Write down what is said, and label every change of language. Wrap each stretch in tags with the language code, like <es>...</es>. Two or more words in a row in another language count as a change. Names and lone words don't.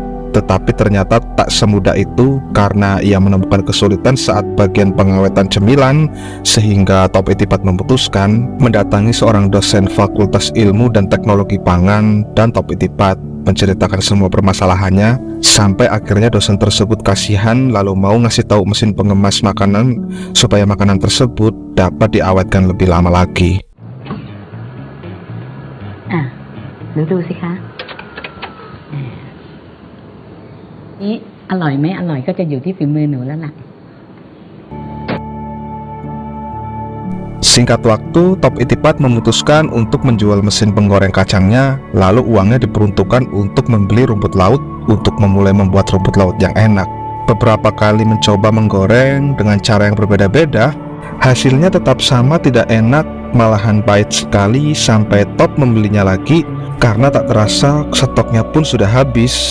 <id>Tetapi ternyata tak semudah itu karena ia menemukan kesulitan saat bagian pengawetan cemilan, sehingga Top Itipat memutuskan mendatangi seorang dosen Fakultas Ilmu dan Teknologi Pangan. Dan Top Itipat menceritakan semua permasalahannya sampai akhirnya dosen tersebut kasihan lalu mau ngasih tahu mesin pengemas makanan supaya makanan tersebut dapat diawetkan lebih lama lagi.</id> <th>หนูดูสิคะนี่อร่อยไหมอร่อยก็จะอยู่ที่ฝีมือหนูแล้วล่ะ</th> <id>Singkat waktu, Top Itipat memutuskan untuk menjual mesin penggoreng kacangnya, lalu uangnya diperuntukkan untuk membeli rumput laut untuk memulai membuat rumput laut yang enak. Beberapa kali mencoba menggoreng dengan cara yang berbeda-beda, hasilnya tetap sama tidak enak, malahan pahit sekali sampai Top membelinya lagi karena tak terasa stoknya pun sudah habis.</id>